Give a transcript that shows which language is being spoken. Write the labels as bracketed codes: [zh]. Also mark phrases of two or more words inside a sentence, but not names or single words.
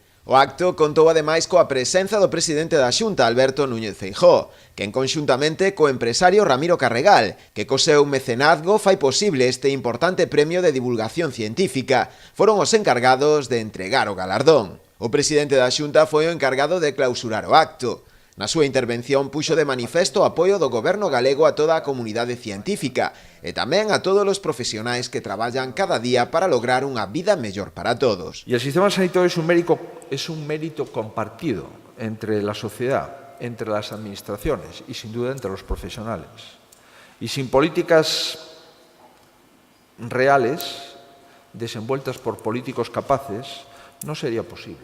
[gl] O acto contou ademais coa presenza do presidente da Xunta, Alberto Núñez Feijóo, quen conxuntamente co empresario Ramiro Carregal, que co seu mecenazgo fai posible este importante premio de divulgación científica, foron os encargados de entregar o galardón. O presidente da Xunta foi o encargado de clausurar o acto. Na súa intervención puxo de manifesto o apoio do goberno galego a toda a comunidade científica e tamén a todos os profesionais que traballan cada día para lograr unha vida mellor para todos. [es] Y el sistema sanitario es un mérito compartido entre la sociedad, entre las administraciones y sin duda entre los profesionales. Y sin políticas reales, desenvueltas por políticos capaces, no sería posible.